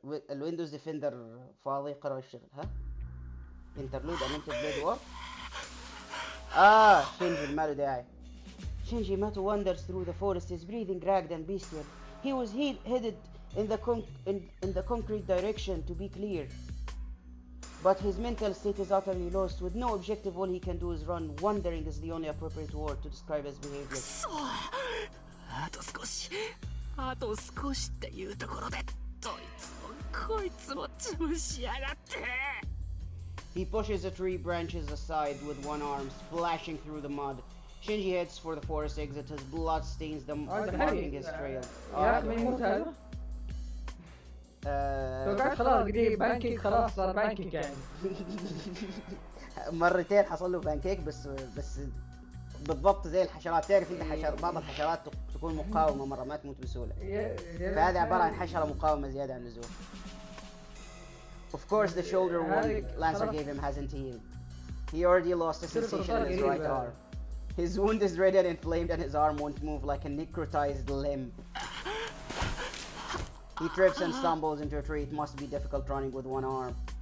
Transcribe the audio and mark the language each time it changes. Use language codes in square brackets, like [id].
[ar] الويندوز ديفندر فاضي قرر يشتغل. ها؟ انترلود امنت بليد وور. شينجي ما له داعي. [en] Shinji Mato wanders through the forest, his breathing ragged and bestial. He was headed in the concrete direction, to be clear. But his mental state is utterly lost. With no objective, all he can do is run. Wandering is the only appropriate word to describe his behavior. [ja] あと少しっていうところで、どいつもこいつも潰しやがって。 [en] He pushes the tree branches aside with one arm, splashing through the mud. Shinji heads for the forest exit. His blood stains them, marking his trail. [ar] يا ما يموت هذا. توقعت خلاص قريب بانكيك خلاص صار بانكيك يعني. مرتين حصل له بانكيك بس بالضبط زي الحشرات. تعرف انت بعض الحشرات تكون مقاومة مرة ما تموت بسهولة. فهذا عبارة عن حشرة مقاومة زيادة عن اللزوم. [en] Of course the shoulder wound Lancer gave him hasn't healed. He already lost the sensation in his right arm. His wound is red and inflamed and his arm won't move like a necrotized limb. He trips and stumbles into a tree. It must be difficult running with one arm.